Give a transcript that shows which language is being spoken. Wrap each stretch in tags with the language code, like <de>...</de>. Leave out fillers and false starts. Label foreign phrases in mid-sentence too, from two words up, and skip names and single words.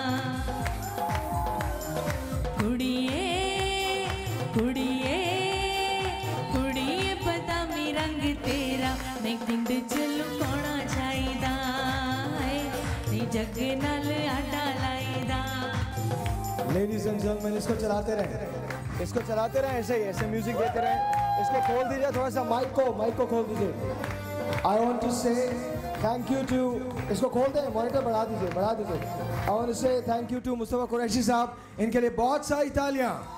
<pa>ਕੁੜੀਏ ਕੁੜੀਏ ਕੁੜੀਏ ਬਦਾਮੀ ਰੰਗ ਤੇਰਾ ਨਹੀਂ ਪਿੰਡ ਚ ਲੁਕਾਣਾ ਚਾਹੀਦਾ ਨਹੀਂ ਜੱਗ ਨਾਲ ਆੜਾ ਲਾਈਦਾ</pa> <en>ladies and gentleman</en> <hi>इसको चलाते रहें ऐसे ही ऐसे म्यूजिक देते रहें इसको खोल दीजिए थोड़ा सा माइक को खोल दीजिए</hi> <en>I want to say thank you to</en> <hi>इसको खोल दें मॉनिटर बढ़ा दीजिए</hi> <en>I want to say thank you to</en> <hi>मुस्तफा कुरैशी साहब इनके लिए बहुत सारी तालियां</hi>